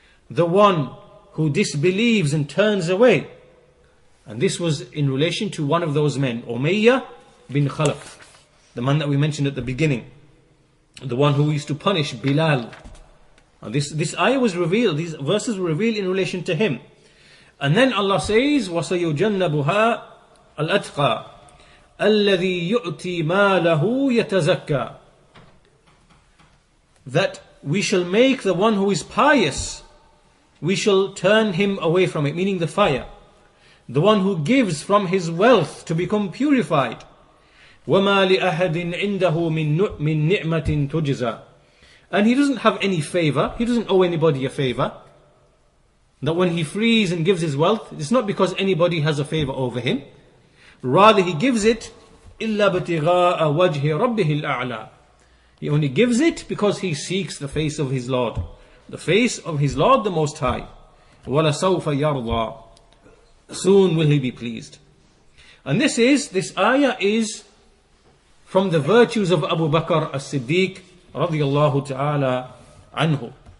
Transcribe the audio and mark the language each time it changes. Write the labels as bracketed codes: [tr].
[en] the one who disbelieves and turns away. And this was in relation to one of those men, Umayyah bin Khalaf, the man that we mentioned at the beginning, the one who used to punish Bilal. And this ayah was revealed, these verses were revealed in relation to him. And then Allah says, [ar] وَسَيُجَنَّبُهَا الْأَتْقَى الَّذِي يُؤْتِي مَالَهُ يَتَزَكَّى. [en] That we shall make the one who is pious, we shall turn him away from it, meaning the fire. The one who gives from his wealth to become purified. [ar] وَمَا لِأَحَدٍ عِنْدَهُ مِن نِعْمَةٍ تُجْزَى. [en] And he doesn't have any favor, he doesn't owe anybody a favor. That when he frees and gives his wealth, it's not because anybody has a favor over him. Rather he gives it [ar] إِلَّا بِتِغَاءَ وَجْهِ رَبِّهِ الْأَعْلَى. [en] He only gives it because he seeks the face of his Lord. The face of his Lord the Most High. [ar] وَلَسَوْفَ يَرْضَى. [en] Soon will he be pleased. And this ayah is from the virtues of Abu Bakr as-Siddiq radiyallahu ta'ala anhu.